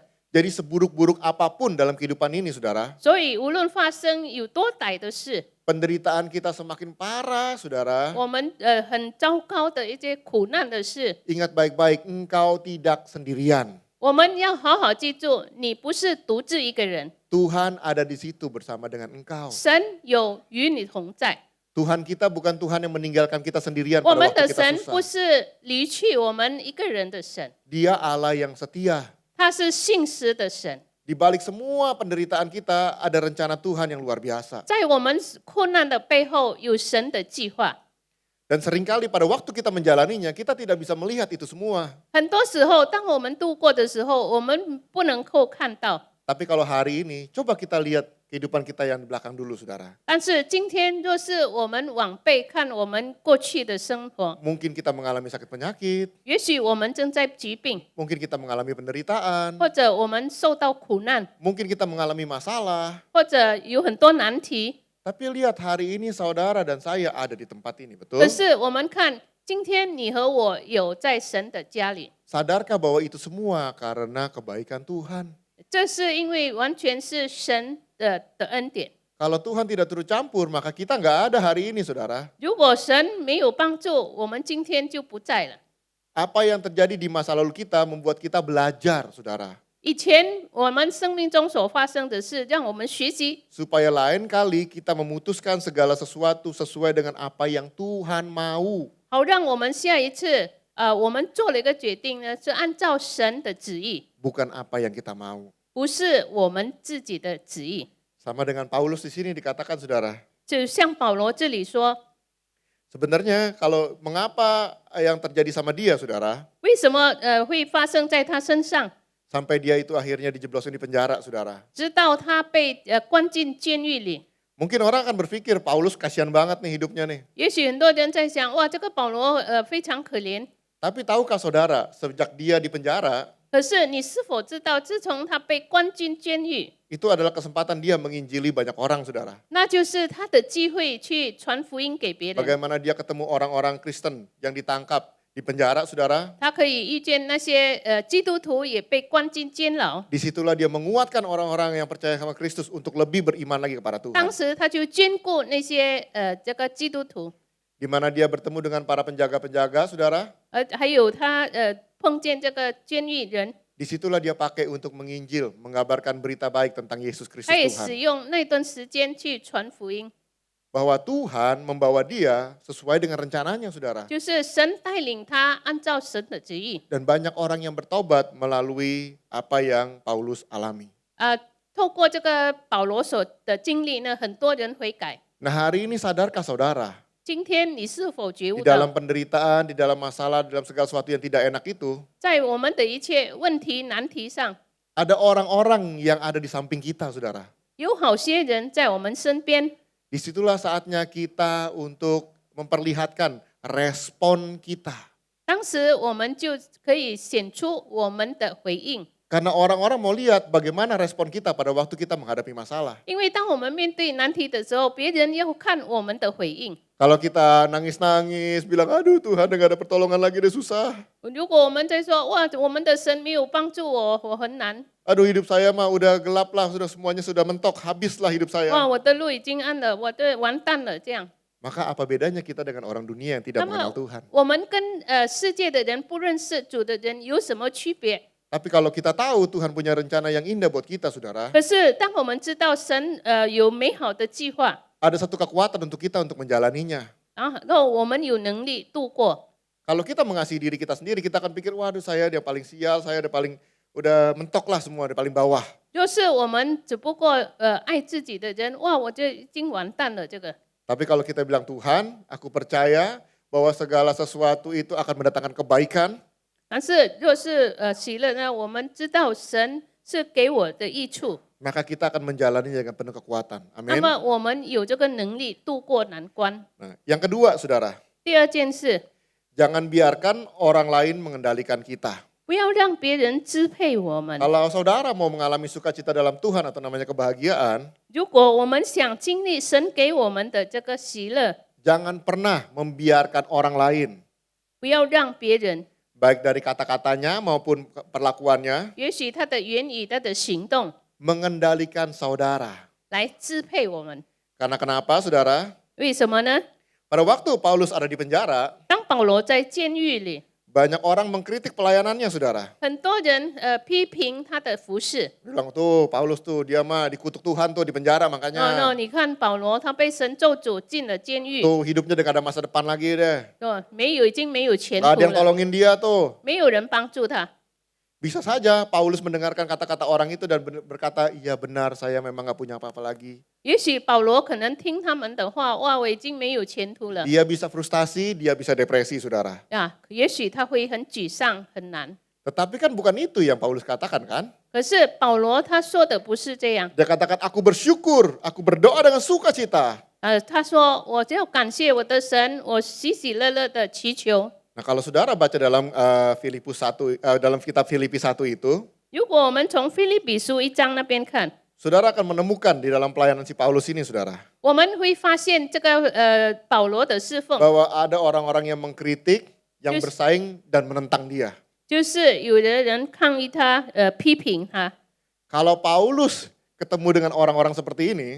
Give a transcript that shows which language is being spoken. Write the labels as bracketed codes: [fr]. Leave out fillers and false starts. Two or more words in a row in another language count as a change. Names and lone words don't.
[id] Jadi seburuk-buruk apapun dalam kehidupan ini, saudara, [zh] 所以无论发生有多歹的事， [id] penderitaan kita semakin parah, saudara. [zh] 我们很糟糕的一些苦难的事， [id] Ingat baik-baik, engkau tidak sendirian. [zh] 我们要好好记住，你不是独自一个人， [id] Tuhan ada di situ bersama dengan engkau. [zh] 神有与你同在。 [id] Tuhan kita bukan Tuhan yang meninggalkan kita sendirian [zh] 我 [id] pada [zh] 们 [id] waktu [zh] 的 [id] kita [zh] 神不 [id] susah. [zh] 是离去我们一个人的神， [id] Dia Allah yang setia. [zh] 他是信实的神。 [id] Di balik semua penderitaan kita ada rencana Tuhan yang luar biasa. [zh] 在我们困难的背后有神的计划。 [id] Dan seringkali pada waktu kita menjalaninya, kita tidak bisa melihat itu semua. [zh] 很多时候，当我们度过的时候，我们不能够看到。 [id] Tapi kalau hari ini, coba kita lihat kehidupan kita yang di belakang dulu, saudara. [zh] 但是今天，若是我们往背看我们过去的生活， [id] Mungkin kita mengalami sakit penyakit, [zh] 也许我们正在疾病， [id] mungkin kita mengalami penderitaan, [zh] 或者我们受到苦难， [id] mungkin kita mengalami masalah. [zh] 或者有很多难题。 [id] Tapi lihat hari ini saudara dan saya ada di tempat ini, betul? [zh] 可是我们看，今天你和我有在神的家里， [id] Sadarkah bahwa itu semua karena kebaikan Tuhan? [zh] 这是因为完全是神的恩典。 [id] Kalau Tuhan tidak turut campur, maka kita nggak ada hari ini, saudara. [zh] 如果神没有帮助，我们今天就不在了。 [id] Apa yang terjadi di masa lalu kita membuat kita belajar, saudara. [zh] 以前我们生命中所发生的事，让我们学习， [id] Supaya lain kali kita memutuskan segala sesuatu sesuai dengan apa yang Tuhan mau. [zh] 好让我们下一次我们做了一个决定呢，是按照神的旨意， [id] bukan apa yang kita mau. [zh] 不是我们自己的旨意。 [id] Sama dengan Paulus di sini dikatakan saudara. [zh] 就像保罗这里说， [id] Sebenarnya kalau mengapa yang terjadi sama dia saudara, [zh] 为什么会发生在他身上？ [id] sampai dia itu akhirnya dijeblosin di penjara saudara. [zh] 直到他被关进监狱里。 [id] Mungkin orang akan berpikir Paulus kasihan banget nih hidupnya nih. [zh] 也许很多人在想，哇，这个保罗非常可怜。 [id] Tapi tahukah saudara, sejak dia di penjara, [zh] 可是你是否知道，自从他被关进监狱， [id] itu adalah kesempatan dia menginjili banyak orang saudara. [zh] 那就是他的机会去传福音给别人。 [id] Bagaimana dia ketemu orang-orang Kristen yang ditangkap di penjara saudara. [zh] 他可以遇见那些基督徒也被关进监牢。 [id] Disitulah dia menguatkan orang-orang yang percaya sama Kristus untuk lebih beriman lagi kepada [zh] 当 [id] Tuhan. [zh] 时他就兼顾那些这个基督徒， [id] Di mana dia bertemu dengan para penjaga-penjaga saudara. [zh] 还有他碰见这个监狱人， [id] Disitulah dia pakai untuk menginjil, mengabarkan berita baik tentang Yesus Kristus [zh] 他也 [id] Tuhan. [zh] 使用那段时间去传福音。 [id] Bahwa Tuhan membawa dia sesuai dengan rencananya saudara. [zh] 就是神带领他按照神的旨意， [id] Dan banyak orang yang bertobat melalui apa yang Paulus alami. [zh] 透过这个保罗所的经历呢，很多人悔改。 [id] Nah hari ini sadarkah saudara? [zh] 今天你是否觉 [id] Di [zh] 悟 [id] dalam [zh] 到， [id] penderitaan, di dalam masalah, di dalam segala sesuatu yang tidak enak itu, [zh] 在我们的一切问题难题上， [id] ada orang-orang yang ada di samping kita saudara. [zh] 有好些人在我们身边， [id] Disitulah saatnya kita untuk memperlihatkan respon kita. [zh] 当时我们就可以显出我们的回应。 [id] Karena orang-orang mau lihat bagaimana respon kita pada waktu kita menghadapi masalah. [zh] 因为当我们面对难题的时候，别人要看我们的回应。 [id] Kalau kita nangis-nangis, bilang aduh Tuhan gak ada pertolongan lagi deh susah. [zh] 如果我们在说哇，我们的神没有帮助我，我很难， [id] Aduh hidup saya mah udah gelap lah, sudah semuanya sudah mentok, habislah hidup [zh] 哇， [id] saya. [zh] 我的路已经暗了，我的完蛋了，这样。 [id] Maka apa bedanya kita dengan orang dunia yang tidak [zh] 那 [id] mengenal [zh] 么 [id] Tuhan? [zh] 我们跟世界的人不认识主的人有什么区别？ [id] Tapi kalau kita tahu Tuhan punya rencana yang indah buat kita saudara, [zh] 可是当我们知道神有美好的计划， [id] ada satu kekuatan untuk kita untuk menjalaninya. [zh] 然后我们有能力度过。 [id] Kalau kita mengasihi diri kita sendiri, kita akan pikir, waduh saya yang paling sial, saya udah mentok lah semua, udah paling bawah. [zh] 就是我们只不过爱自己的人，哇，我就已经完蛋了这个。 [id] Tapi kalau kita bilang Tuhan, aku percaya bahwa segala sesuatu itu akan mendatangkan kebaikan, [zh] 但是若是喜乐呢，我们知道神是给我的益处， [id] maka kita akan menjalani dengan penuh kekuatan. [zh] 那 [id] Amin. [zh] 么我们有这个能力度过难关。 [id] Nah, yang kedua saudara, [zh] 第二件事， [id] jangan biarkan orang lain mengendalikan kita. [zh] 不要让别人支配我们。 [id] Kalau saudara mau mengalami sukacita dalam Tuhan atau namanya kebahagiaan, [zh] 如果我们想经历神给我们的这个喜乐， [id] jangan pernah membiarkan orang lain, [zh] 不要让别人， [id] baik dari kata-katanya maupun perlakuannya, [zh] 也许他的言语、他的行动 [id] mengendalikan saudara. [zh] 来支配我们。 [id] Karena kenapa saudara? [zh] 为什么呢？ [id] Pada waktu Paulus ada di penjara, [zh] 当保罗在监狱里， [id] banyak orang mengkritik pelayanannya saudara. [zh] 很多人批评他的服饰。 [id] Bilang tuh Paulus tuh dia mah dikutuk Tuhan tuh di penjara [zh] 哦，那 [id] makanya [zh] 你看保罗他被神咒诅进了监狱， [id] tuh hidupnya udah gak ada masa depan lagi deh. [zh] 哦，已经没有前 [id] Gak [zh] 途 [id] ada yang [zh] 了， [id] tolongin dia tuh. [zh] 没有人帮助他。 [id] Bisa saja Paulus mendengarkan kata-kata orang itu dan berkata, iya benar saya memang gak punya apa-apa lagi. [zh] 也许保罗可能听他们的话，哇，我已经没有前途了 [id] Dia bisa frustasi, dia bisa depresi saudara. [zh] 啊，也许他会很沮丧、很难。 [id] Tetapi kan bukan itu yang Paulus katakan kan. [zh] 可是保罗他说的不是这样， [id] Dia katakan aku bersyukur, aku berdoa dengan sukacita. [zh] 他说我要感谢我的神，我喜喜乐乐的祈求。 [id] Nah kalau saudara baca dalam Filipus 1, dalam kitab Filipi 1 itu, [zh] 如果我们从腓立比书1章那边看， [id] saudara akan menemukan di dalam pelayanan si Paulus ini saudara, [zh] 我们会发现这个保罗的侍奉， [id] bahwa ada orang-orang yang mengkritik, yang Yes. bersaing dan menentang dia. [zh] 就是有的人抗议他，批评他。 [id] Kalau Paulus ketemu dengan orang-orang seperti ini,